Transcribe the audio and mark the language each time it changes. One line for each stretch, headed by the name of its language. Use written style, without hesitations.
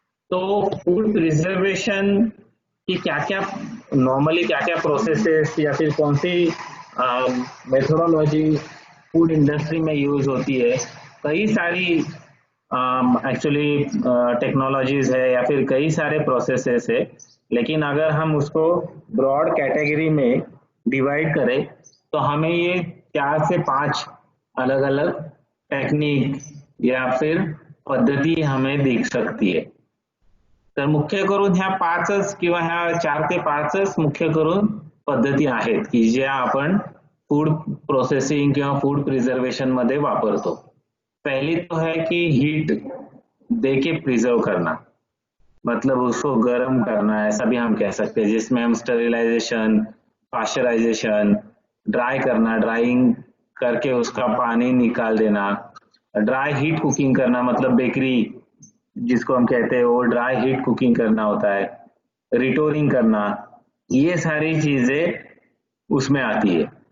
Hindi: तो food preservation की क्या क्या नॉर्मली क्या क्या प्रोसेसेस या फिर कौन सी मेथोडोलॉजी फूड इंडस्ट्री में यूज होती है, कई सारी एक्चुअली टेक्नोलॉजीज है या फिर कई सारे प्रोसेसेस है। लेकिन अगर हम उसको ब्रॉड कैटेगरी में डिवाइड करें तो हमें ये 4 से 5 अलग अलग टेक्निक या फिर पद्धती हमें दिख सकती
Marathi: आहे। तर मुख्य करून ह्या 5च किंवा ह्या 4 ते 5च मुख्य करून पद्धती आहेत की ज्या आपण फूड प्रोसेसिंग किंवा फूड प्रिजर्वेशन मध्ये वापरतो।
Hindi: पहली तो है कि हीट देके प्रिजर्व करना, मतलब उसको गर्म करना ऐसा भी हम कह सकते हैं, जिसमें हम स्टरिलाइजेशन, पाश्चराइजेशन, ड्राई करना, ड्राइंग करके उसका पानी निकाल देना, ड्राई हीट कुकिंग करना मतलब बेकरी जिसको हम कहते हैं वो ड्राई हीट कुकिंग करना होता है, रिटोरिंग करना, ये सारी चीजें उसमें आती है।